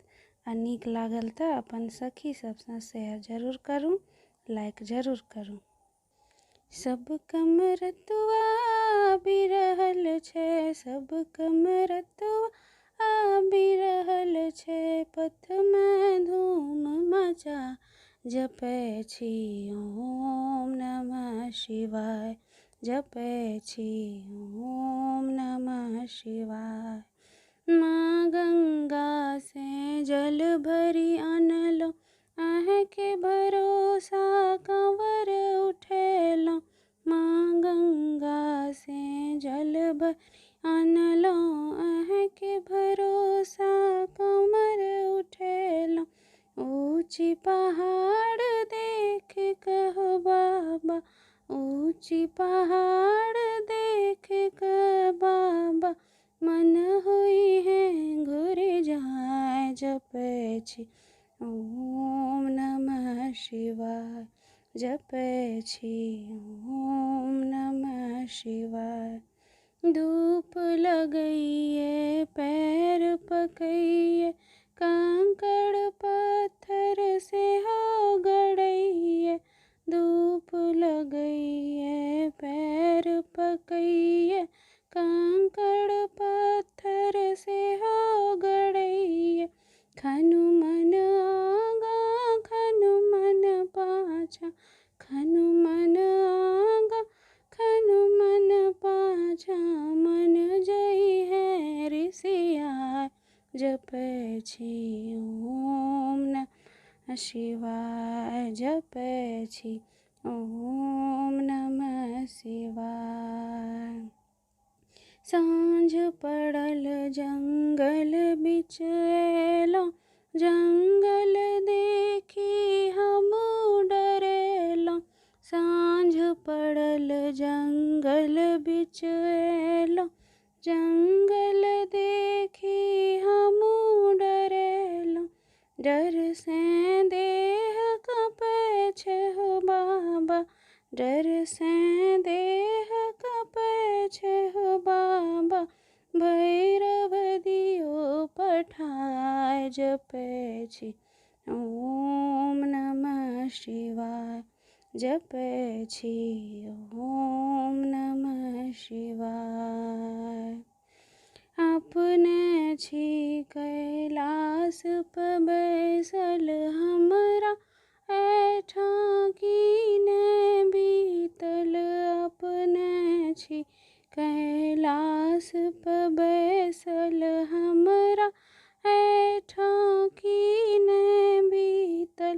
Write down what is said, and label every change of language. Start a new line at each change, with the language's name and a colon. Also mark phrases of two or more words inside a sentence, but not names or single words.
Maithili: आ नीक लागल तऽ अपन सखी सबसँ शेयर जरूर करू, लाइक जरूर करू। सब कमरतुआ आबि रहल छै, सब कमरतुआ आबि रहल छै, पथमे धूम मचा जपै छी
Sanskrit: ओम नमः शिवाय,
Maithili: जपै छी
Sanskrit: ओम नमः शिवाय।
Maithili: माँ गंगा से जल भरी आनलहुँ, अहाँके भरोसा कांवर उठेलहुँ। माँ गंगा से जल भरी आनलहुँ, अहाँके भरोसा कांवर उठेलहुँ। ऊँची पहाड़ देख कहो बाबा, ऊँची पहाड़ देख कर बाबा, मन होई है घुर जाए, जपै छी
Sanskrit: ओम नमः शिवाय,
Maithili: जपै छी
Sanskrit: ओम नमः शिवाय।
Maithili: धूप लगैए पैर पकैए, कंकड़ पत्थर से हो गड़ैए। धूप लगैए पैर पकैए, कंकड़ पत्थर से हो गड़ैए। खनु मन आगा खनु मन पाछा, खनु मन आगा खनु मन पाछा, मन जई है ऋषियाय, जपै छी
Sanskrit: ओम नमः शिवाय,
Maithili: जपै छी
Sanskrit: ओम नमः शिवाय।
Maithili: साँझ पड़ल जंगल बिच एलहुँ, जंगल देखी हमहूँ डरेलहुँ। साँझ पड़ल जंगल बिच एलहुँ, जंगल देखी हमहूँ डरेलहुँ। डर से देह काँपै छै हो बाबा, डर से देह काँपै छै हो बाबा, भैरव दियो पठाय, जपै छी
Sanskrit: ओम नमः शिवाय,
Maithili: जपै छी
Sanskrit: ओम नमः शिवाय।
Maithili: अपने छी कैलाश पर बैसल, हमरा एहिठाम की ने बीतल। अपने छी कैलाश पर बैसल, हमरा एहिठाम की ने बीतल।